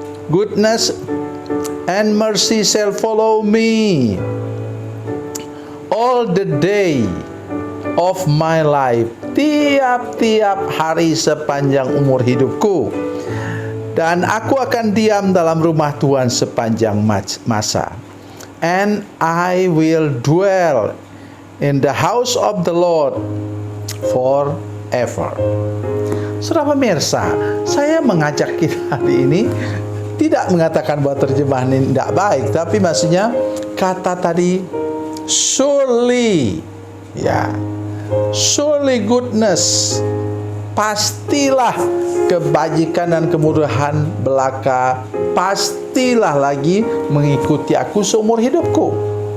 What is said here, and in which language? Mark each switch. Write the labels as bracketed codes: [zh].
[en] Goodness and mercy shall follow me all the day of my life. [id] Tiap-tiap hari sepanjang umur hidupku. Dan aku akan diam dalam rumah Tuhan sepanjang masa. [en] And I will dwell in the house of the Lord forever. [id] Saudara pemirsa, saya mengajak kita hari ini tidak mengatakan bahwa terjemahan ini tidak baik, tapi maksudnya kata tadi surely, ya, [en] surely goodness, [id] pastilah kebajikan dan kemurahan belaka pastilah lagi mengikuti aku seumur hidupku.